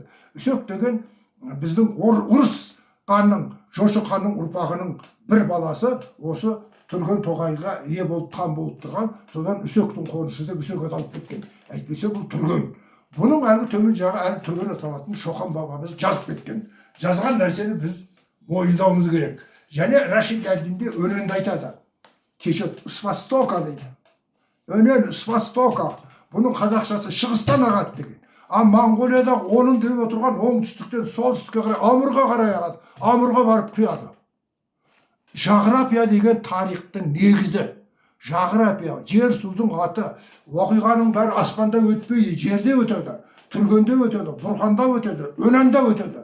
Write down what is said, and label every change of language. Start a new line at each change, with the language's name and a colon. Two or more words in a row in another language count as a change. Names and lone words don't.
Kazakh: Үсек деген біздің Ұрыс ханның, Жошы ханның ұрпағының бір баласы осы Түрген тоғайға ие болып, хан болып тұрған, содан Үсектің қонысы деп Үсек аталып кеткен. Әйтпесе бұл Түрген. Бұның әлгі төмен жағы әлі Түрген аталатын Шоқан бабамыз жазып кеткен. Жазған нәрсені біз мойындауымыз керек. Және Рашид Әлдинде өненді айтады.
Russian: Течет с востока дейді. Өнен с востока.
Kazakh: Бұның қазақшасы шығыстан ағады деген. А Моңғолияда оның деп отырған оңтүстіктен солтүстікке қарай, Амурға қарай ағады. Амурға барып құяды. Жағрапия деген тарихтың негізі. Жағрапия, жер судың аты, оқиғаның бәрі аспанда өтпейді, жерде өтеді, Түргенде өтеді, Бұрханда өтеді, Өненде өтеді.